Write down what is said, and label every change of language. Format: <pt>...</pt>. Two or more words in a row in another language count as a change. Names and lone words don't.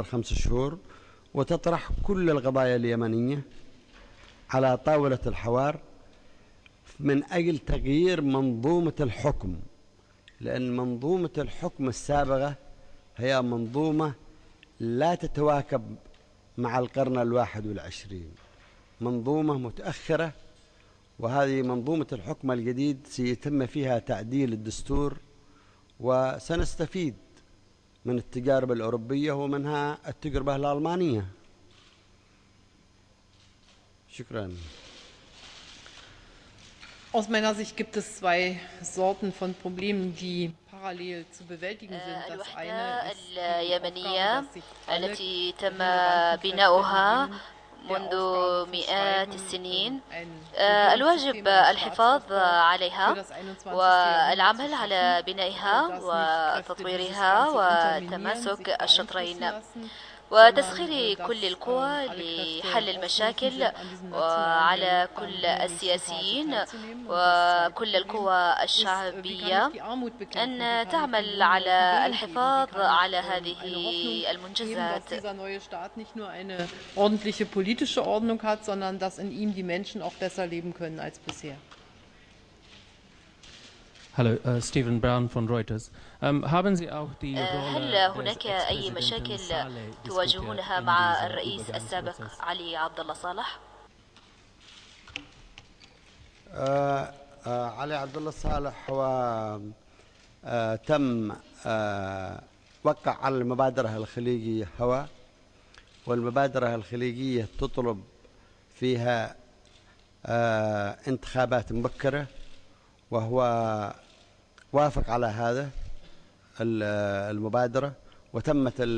<ar>5 شهور، وتطرح كل القضايا اليمنية على طاولة الحوار من أجل تغيير منظومة الحكم، لأن منظومة الحكم السابقة هي منظومة لا تتواكب مع القرن 21، منظومة متأخرة. وهذه منظومة الحكم الجديد سيتم فيها تعديل الدستور، وسنستفيد من التجارب الأوروبية ومنها التجربة الألمانية. شكرا.</ar> <de>Aus meiner Sicht gibt es 2 Sorten von Problemen, die parallel zu bewältigen sind. Das eine ist die Aufgabe, dass sich</de> <ar>التي تم بناؤها منذ مئات السنين. الواجب الحفاظ عليها والعمل على بنائها وتطويرها وتماسك الشطرين وتسخير كل القوى لحل المشاكل، وعلى كل السياسيين وكل القوى الشعبية أن تعمل على الحفاظ على هذه المنجزات.</ar> <de>dieser neue Staat nicht nur eine ordentliche politische Ordnung hat, sondern dass in ihm die Menschen auch besser leben können als bisher. Hallo, Stephen Brown von Reuters. Haben Sie auch die</de> <ar>هل هناك أي مشاكل تواجهونها مع الرئيس السابق علي عبد الله صالح؟ علي عبد الله صالح هو تم وقع على المبادرة الخليجية هوى، والمبادرة الخليجية تطلب فيها انتخابات مبكرة، وهو وافق على هذا المبادرة، وتمت</ar>